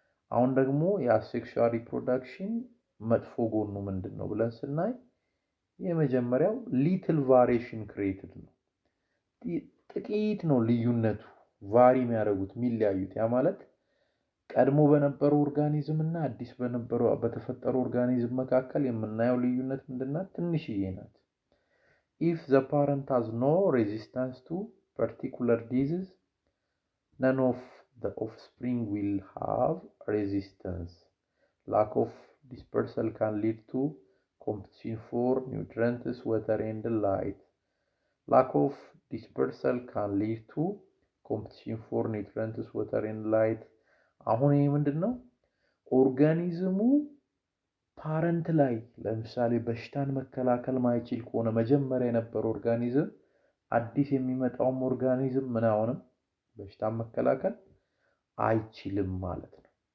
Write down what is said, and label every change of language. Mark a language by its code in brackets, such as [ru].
[am] አሁን ደግሞ የአሴክሹዋል ሪፕሮዳክሽን መጥፎ ጎኑ ምንድነው ብለን ስናይ የመጀመሪያው [en] ሊትል ቫሪዬሽን ክሬትድ [am] ነው። ጥቂት ነው ልዩነቱ ቫሪ የሚያደርጉት የሚለያዩት። ያ ማለት ቀድሞ በነበረው ኦርጋኒዝም እና አዲስ በተፈጠረው ኦርጋኒዝም መካከል የምናየው ልዩነት ምንድነው? ትንሽዬ ናት። [en] if the parent has no resistance to particular disease none of the offspring will have resistance. lack of dispersal can lead to competition for nutrients, water and light. lack of dispersal can lead to competition for nutrients, water and light. [am] አሁን ይሄ ምንድነው? ኦርጋኒዝሙ ፓረንት ላይ ለምሳሌ በሽታን መከላከል ማይችል ከሆነ መጀመሪያ የነበረው ኦርጋኒዝም አዲስ የሚመጣው ኦርጋኒዝም ምን አሁንም በሽታን መከላከል አይችልም ማለት ነው።